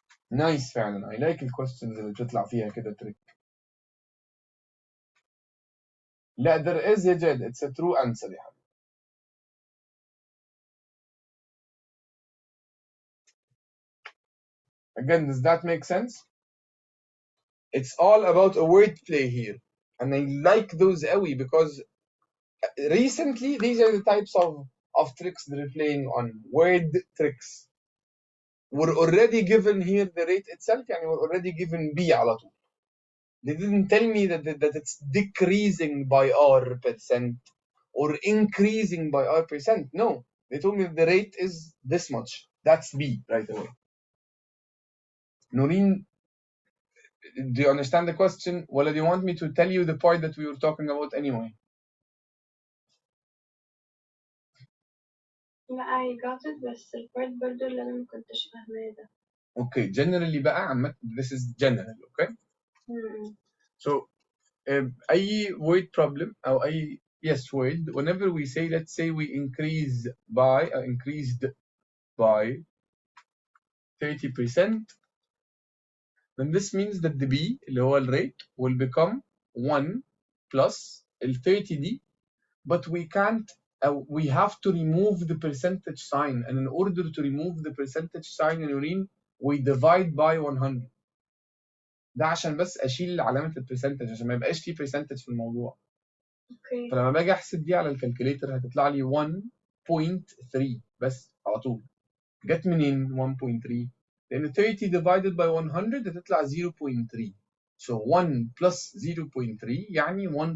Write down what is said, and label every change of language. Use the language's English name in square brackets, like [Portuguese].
[English] Nice فعلا. I like الquestions [Arabic] اللي بتطلع فيها كده [English] trick. لا there is يا جد. It's a true answer [Arabic] يا حبيبي. [English] Again, does that make sense? It's all about a wordplay here. And I like those [Arabic] قوي [English] because recently these are the types of tricks they're playing on. Word tricks. We're already given here the rate itself, يعني we're already given B [Arabic] على طول. [English] They didn't tell me that it's decreasing by R% or increasing by R%. No, they told me the rate is this much. That's B right away. Noreen, do you understand the question? Well, do you want me to tell you the part that we were talking about anyway? [Arabic] لا [English] I got it [Arabic] بس البارت برضه اللي أنا مكنتش فاهماه ده. [English] Okay, generally [Arabic] بقى عامة [English] this is general, okay? So أي word problem أو أي word, whenever we say, let's say we increased by 30%, then this means that the B اللي هو الرate will become 1 plus ال 30 دي, but we can't we have to remove the percentage sign, and in order to remove the percentage sign in Noreen we divide by 100. [Arabic] ده عشان بس اشيل علامه البرسنتج عشان ما يبقاش في percentage في الموضوع. اوكي. فلما باجي احسب دي على الكالكوليتر هتطلع لي 1.3 بس على طول. جت منين 1.3؟ لان 30 [English] divided by 100 [Arabic] هتطلع 0.3. [English] So 1 plus 0.3 يعني 1.3.